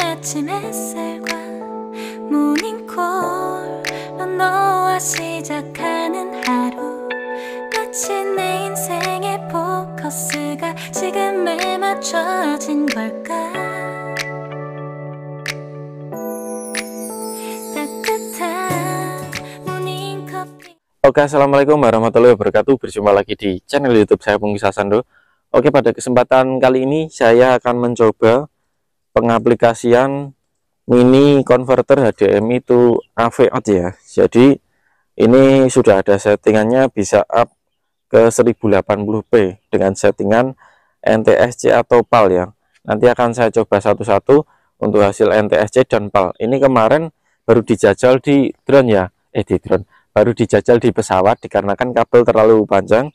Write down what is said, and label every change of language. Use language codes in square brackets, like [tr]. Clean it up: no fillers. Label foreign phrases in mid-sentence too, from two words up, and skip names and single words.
[ko] 아침 햇살과 모닝콜로 너와 시작하는 하루 마치 내 인생의 포커스가 지금에 맞춰진 걸까 따뜻한 모닝커피. [id] Oke, [ar] السلام عليكم ورحمة الله وبركاته. [id] Berjumpa lagi di channel YouTube saya Pungki Sasando. Oke, pada kesempatan kali ini saya akan mencoba pengaplikasian [en] mini converter HDMI to AV out [id] ya. Jadi ini sudah ada settingannya, bisa up ke 1080p dengan settingan NTSC atau PAL ya. Nanti akan saya coba satu-satu untuk hasil NTSC dan PAL. Ini kemarin baru dijajal di drone ya, baru dijajal di pesawat dikarenakan kabel terlalu panjang.